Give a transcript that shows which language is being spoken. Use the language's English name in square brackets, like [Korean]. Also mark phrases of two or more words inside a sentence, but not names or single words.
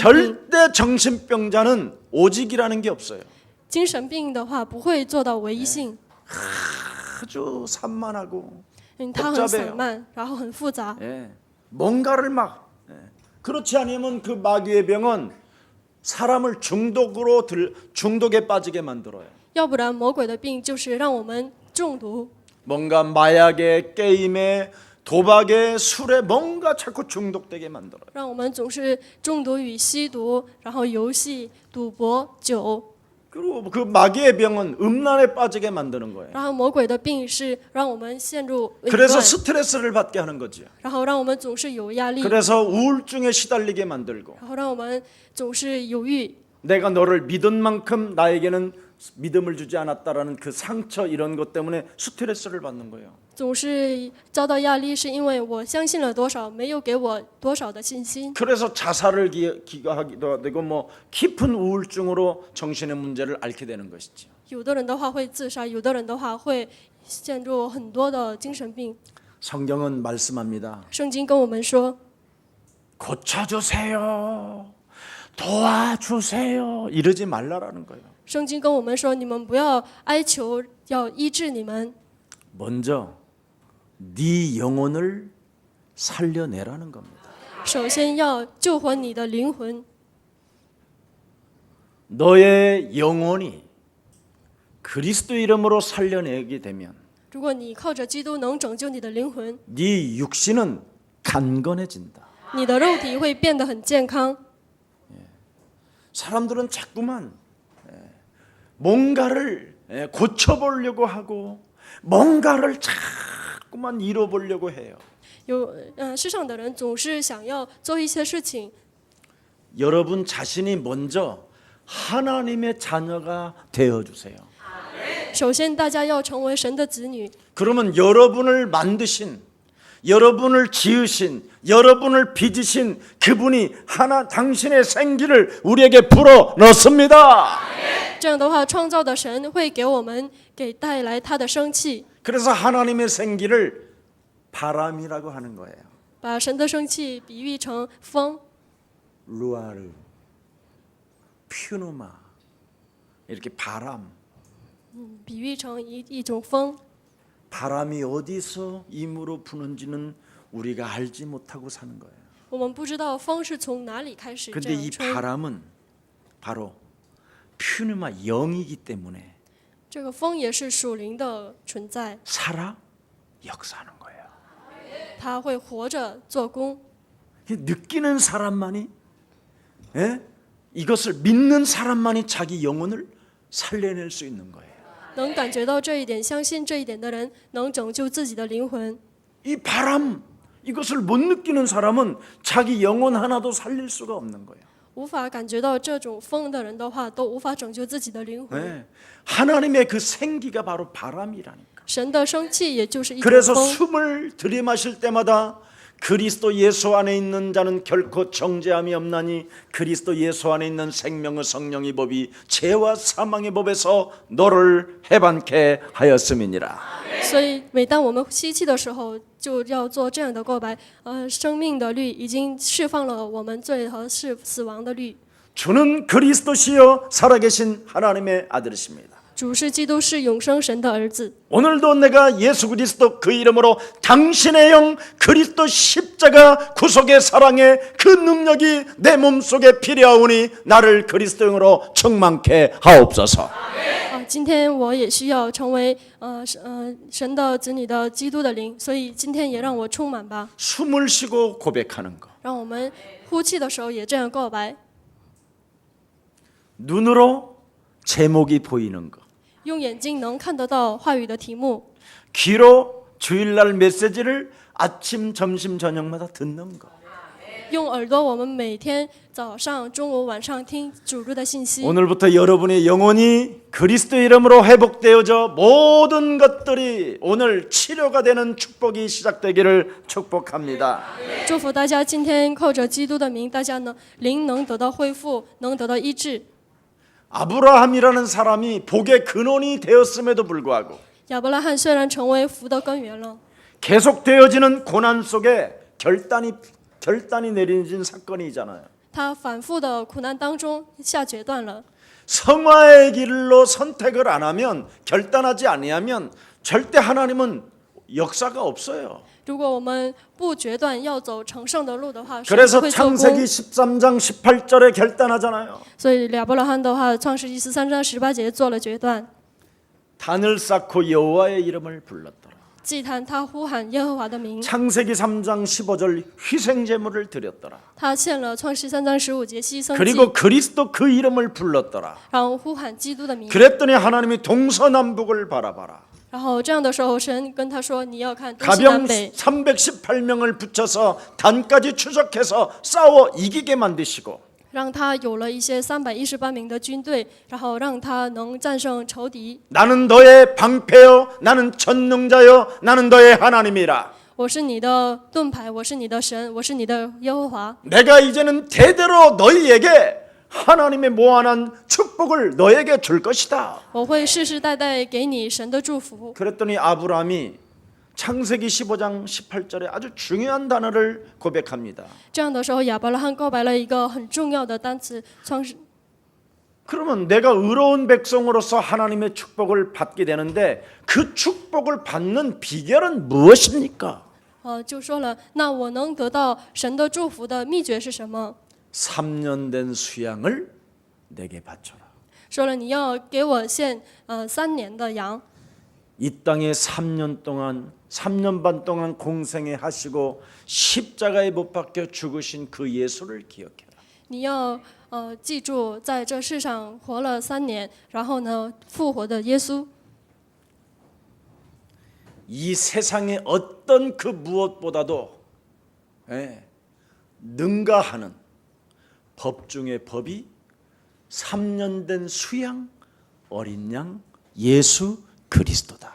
[Korean] 절대 정신병자는 오직이라는 게 없어요. [Chinese] 精神病的话不会做到唯一性， [Korean] 아주 산만하고 [Chinese] 它很散漫，然后很复杂。 [Korean] 예. 뭔가를 막 그렇지 않으면 그 마귀의 병은 사람을 중독에 빠지게 만들어요. [Chinese] 要不然魔鬼的病就是让我们中毒， [Korean] 뭔가 마약에, 게임에, 도박에, 술에 뭔가 자꾸 중독되게 만들어요. [Chinese] 让我们总是中毒于吸毒，然后游戏、赌博、酒。 [Korean] 그리고 그 마귀의 병은 음란에 빠지게 만드는 거예요. [Chinese] 然后魔鬼的病是让我们陷入淫 [Korean] 그래서 [Chinese] 乱， [Korean] 스트레스를 받게 하는 거죠. [Chinese] 然后让我们总是有压力， [Korean] 그래서 우울증에 시달리게 만들고 [Chinese] 然后让我们总是犹豫。 [Korean] 내가 너를 믿은 만큼 나에게는 믿음을 주지 않았다라는 그 상처 이런 것 때문에 스트레스를 받는 거예요. [Chinese] 总是遭到压力，是因为我相信了多少，没有给我多少的信心。 [Korean] 그래서 자살을 기가하기도 되고 뭐 깊은 우울증으로 정신의 문제를 앓게 되는 것이죠. [Chinese] 有的人的话会自杀，有的人的话会陷入很多的精神病。 [Korean] 성경은 말씀합니다. [Chinese] 圣经跟我们说， [Korean] 고쳐주세요. 도와주세요. 이러지 말라라는 거예요. [Chinese] 圣经跟我们说，你们不要哀求，要医治你们。 [Korean] 먼저 네 영혼을 살려내라는 겁니다. [Chinese] 首先要救活你的灵魂， [Korean] 너의 영혼이 그리스도 이름으로 살려내게 되면 [Chinese] 如果你靠着基督能拯救你的灵魂， [Korean] 네 육신은 강건해진다. [Chinese] 你的肉体会变得很健康。 [Korean] 사람들은 자꾸만 뭔가를 고쳐보려고 하고 뭔가를 자꾸만 이뤄보려고 해요. [Chinese] 世上的人总是想要做一些事情， [Korean] 여러분 자신이 먼저 하나님의 자녀가 되어주세요. [Chinese] 首先大家要成为神的子女， [Korean] 그러면 여러분을 만드신, 여러분을 지으신, 여러분을 빚으신 그분이 당신의 생기를 우리에게 불어 넣습니다. [Chinese] 这样的话，创造的神会给我们带来他的生气， [Korean] 그래서 하나님의 생기를 바람이라고 하는 거예요. [Chinese] 把神的生气比喻成风， [Korean] 루아르, 퓨누마, 이렇게 바람. [Chinese] 比喻成一种风。 [Korean] 바람이 어디서 임으로 부는지는 우리가 알지 못하고 사는 거예요. [Chinese] 我们不知道风是从哪里开始这 [Korean] 근데 이 [Chinese] 样吹， [Korean] 바람은 바로 퓨누마 영이기 때문에 [Chinese] 这个风也是属灵的存在， [Korean] 살아 역사하는 거예요. [Chinese] 它会活着做工。 [Korean] 느끼는 사람만이, 이것을 믿는 사람만이 자기 영혼을 살려낼 수 있는 거예요. [Chinese] 能感觉到这一点，相信这一点的人，能拯救自己的灵魂。 [Korean] 이 바람, 이것을 못 느끼는 사람은 자기 영혼 하나도 살릴 수가 없는 거예요. [Chinese] 无法感觉到这种风的人的话，都无法拯救自己的灵魂。 [Korean] 네. 하나님의 그 생기가 바로 바람이라니까. [Chinese] 神的生气也就是一种 [Korean] 그래서 [Chinese] 风， [Korean] 숨을 들이마실 때마다 그리스도 예수 안에 있는 자는 결코 정죄함이 없나니 그리스도 예수 안에 있는 생명의 성령의 법이 죄와 사망의 법에서 너를 해방케 하였음이니라. [Chinese] 所以每当我们吸气的时候，就要做这样的告白：生命的律已经释放了我们罪和死亡的律。 [Korean] 주는 그리스도시요 살아계신 하나님의 아들이십니다. [Chinese] 主是基督，是永生神的儿子。 [Korean] 오늘도 내가 예수 그리스도 그 이름으로 당신의 영 그리스도 십자가 구속의 사랑의 그 능력이 내 몸속에 필요하오니 나를 그리스도 영으로 충만케 하옵소서. [Chinese] 今天我也需要成为神的子女的基督的灵，所以今天也让我充满吧。 [Korean] 숨을 쉬고 고백하는 것. [Chinese] 让我们呼气的时候也这样告白， [Korean] 눈으로 제목이 보이는 것. [Chinese] 用眼睛能看得到话语的题目， [Korean] 귀로 주일날 메시지를 아침, 점심, 저녁마다 듣는 것. [Chinese] 用耳朵我们每天早上、中午、晚上听主日的信息。 [Korean] 오늘부터 여러분의 영혼이 그리스도 이름으로 회복되어져 모든 것들이 오늘 치료가 되는 축복이 시작되기를 축복합니다. [Chinese] 祝福大家今天靠着基督的名，大家呢灵能得到恢复，能得到医治。 [Korean] 아브라함이라는 사람이 복의 근원이 되었음에도 불구하고 [Chinese] 亚伯拉罕虽然成为福的根源了， [Korean] 계속되어지는 고난 속에 결단이 내려진 사건이잖아요. [Chinese] 他反复的苦难当中下决断了。 [Korean] 성화의 길로 선택을 안 하면 결단하지 아니하면 절대 하나님은 역사가 없어요. [Chinese] 如果我们不决断要走成圣的路的话，神 [Korean] 그래서 [Chinese] 不会做 [Korean] 창세기 [Chinese] 工。 [Korean] 13장 18절에 결단하잖아요. [Chinese] 所以亚伯拉罕的话，创世纪13章18节做了决断， [Korean] 단을 쌓고 여호와의 이름을 불렀더라. [Chinese] 祭坛他呼喊耶和华的名， [Korean] 창세기 3장 15절 희생 제물을 드렸더라. [Chinese] 他献了创世3章15节牺牲祭， [Korean] 그리고 그리스도 그 이름을 불렀더라. [Chinese] 然后呼喊基督的名。 [Korean] 그랬더니 하나님이 동서남북을 바라봐라. [Chinese] 然后这样的时候，神跟他说：“你要看东西南 [Korean] 가병 [Chinese] 北。 [Korean] 318명을 붙여서 단까지 추적해서 싸워 이기게 만드시고 [Chinese] 让他有了一些318名的军队，然后让他能战胜仇敌。 [Korean] 나는 너의 방패요 나는 전능자요 나는 너의 하나님이라. [Chinese] 我是你的盾牌，我是你的神，我是你的耶和华。 [Korean] 내가 이제는 대대로 너희에게 하나님의 무한한 축복을 너에게 줄 것이다. [Chinese] 我会世世代代给你神的祝福。 [Korean] 그랬더니 아브라함이 창세기 15장 18절에 아주 중요한 단어를 고백합니다. [Chinese] 这样的时候，亚伯拉罕告白了一个很重要的单词，创世。 [Korean] 그러면 내가 의로운 백성으로서 하나님의 축복을 받게 되는데 그 축복을 받는 비결은 무엇입니까? [Chinese] 就说了，那我能得到神的祝福的秘诀是什么？ [Korean] 3년 된 수양을 내게 바쳐라. [Chinese] 说了，你要给我献3年的羊。 [Korean] 이 땅에 3년 반 동안 공생애 하시고 십자가에 못 박혀 죽으신 그 예수를 기억해라. [Chinese] 你要记住，在这世上活了3年，然后呢复活的耶稣。 [Korean] 이 세상의 어떤 그 무엇보다도 능가하는 법 중의 법이 3년 된 수양 어린 양 예수 그리스도다.